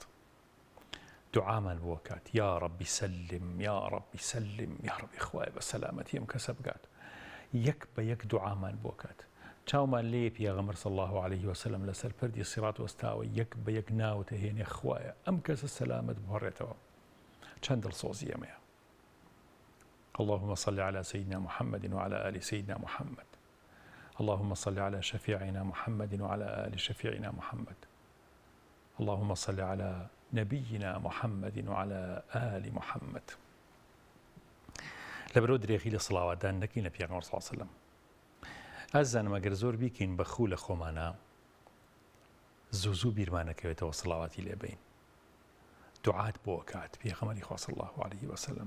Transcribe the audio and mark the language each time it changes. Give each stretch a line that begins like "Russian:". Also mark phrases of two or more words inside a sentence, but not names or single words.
Central Kurdish: دوعامان بۆ کات
Arabic: یا ربی سلم یا ربی
Central Kurdish: سلم یا ربی خوای بە سەلامەتی ئەم کەسە بگات. یەک بە یەک دوعامان بۆ کات. چاومان لێ پێغەمبەر
Arabic: صلی الله علیه وسلم
Central Kurdish: لەسەر پەردی سیڕات وەستاوە، یەک بە یەک ناوتە هێنێ خوایە ئەم کەسە سەلامەت بهێڕێتەوە. چەند دڵسۆزی ئەمەیە.
Arabic: اللهم صل على سيدنا محمد وعلى آل سيدنا محمد. اللهم صل على شفيعنا محمد وعلى آل شفيعنا محمد. اللهم صل على نبينا محمد وعلى آل محمد.
Central Kurdish: لەبەرەوە درێغی لە سڵاواتدان نەکەینە پێغەمبەر
Arabic: صلی الله علیه وسلم.
Central Kurdish: ئازانم ئەگەر زۆر بیکەین بەخوو لە خۆمانە زوو بیرمانەکەوێتەوە سڵاواتی لێ بین. دوعات بۆ کات پێغەمبەری خوا
Arabic: صلی الله علیه وسلم.